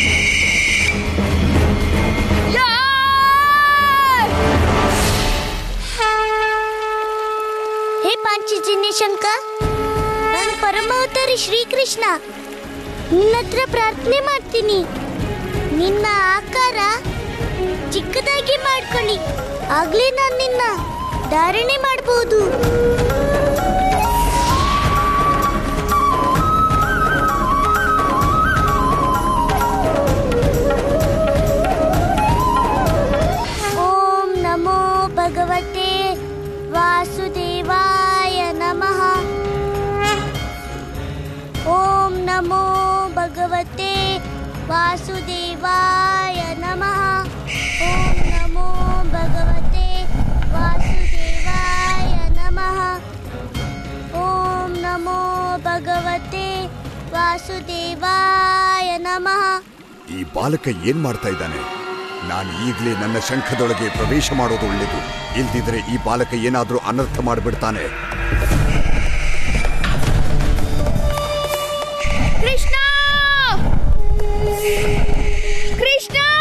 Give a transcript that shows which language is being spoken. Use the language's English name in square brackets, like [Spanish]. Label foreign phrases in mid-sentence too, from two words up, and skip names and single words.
[Kannada] ಹೇ ಪಾಂಚಜನ್ಯ ಶಂಕ, ನಾನು ಪರಮಾವತಾರಿ ಶ್ರೀಕೃಷ್ಣ ನಿನ್ನ ಹತ್ರ ಪ್ರಾರ್ಥನೆ ಮಾಡ್ತೀನಿ. ನಿನ್ನ ಆಕಾರ ಚಿಕ್ಕದಾಗಿ ಮಾಡ್ಕೊಳ್ಳಿ, ಆಗ್ಲೇ ನಾನು ನಿನ್ನ ಧಾರಣೆ ಮಾಡಬಹುದು. [Sanskrit] ಓಂ ನಮೋ ಭಗವತೆ ವಾಸುದೇವಾಯ ನಮಃ. ಓಂ ನಮೋ ಭಗವತೆ ವಾಸುದೇವಾಯ ನಮಃ. ಓಂ ನಮೋ ಭಗವತೆ ವಾಸುದೇವಾಯ ನಮಃ. ಓಂ ನಮೋ ಭಗವತೆ ವಾಸುದೇವಾಯ ನಮಃ. [Kannada] ಈ ಬಾಲಕ ಏನ್ ಮಾಡ್ತಾ ಇದ್ದಾನೆ? ನಾನು ಈಗಲೇ ನನ್ನ ಶಂಖದೊಳಗೆ ಪ್ರವೇಶ ಮಾಡೋದು ಒಳ್ಳೆಯದು. ಇಲ್ದಿದ್ರೆ ಈ ಬಾಲಕ ಏನಾದ್ರೂ ಅನರ್ಥ ಮಾಡಿಬಿಡ್ತಾನೆ. ಕೃಷ್ಣ, ಕೃಷ್ಣ.